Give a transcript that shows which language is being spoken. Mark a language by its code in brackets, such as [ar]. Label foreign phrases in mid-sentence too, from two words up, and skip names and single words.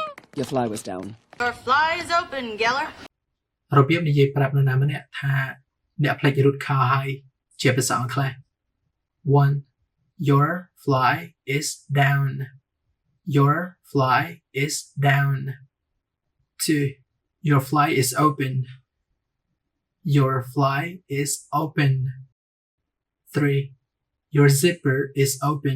[en] Your fly was down. Your fly is open, Geller. [km] របៀបនិយាយប្រាប់នរណាម្នាក់ថាអ្នកផ្លេចរូតខោហើយជាភាសាអង់គ្លេស 1. [en] Your fly is down. Your fly is down. 2. Your fly is open. Your fly is open. 3. Your zipper is open.